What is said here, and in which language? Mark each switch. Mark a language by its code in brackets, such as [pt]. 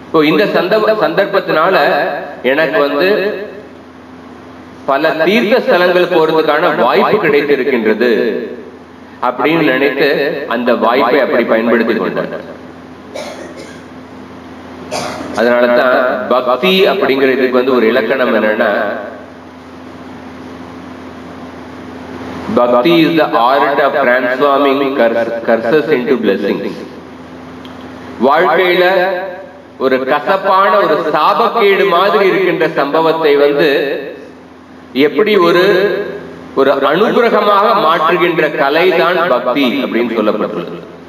[ta] இந்த சந்தர்ப்பத்தினால எனக்கு பல தீர்த்த ஸ்தலங்கள் போறதுக்கான வாய்ப்பு கிடைத்திருக்கின்றது அப்படின்னு நினைத்து அந்த வாய்ப்பை அப்படி பயன்படுத்திக் கொண்டார். அதனாலதான் பக்தி அப்படிங்கிறதுக்கு ஒரு இலக்கணம் என்னன்னா, பக்தி [en] is the art of transforming curses into blessings. [ta] வாழ்க்கையில ஒரு கசப்பான ஒரு சாபக்கேடு மாதிரி இருக்கின்ற சம்பவத்தை எப்படி ஒரு அனுகிரகமாக மாற்றுகின்ற கலைதான் பக்தி அப்படின்னு சொல்லப்பட்டுள்ளது.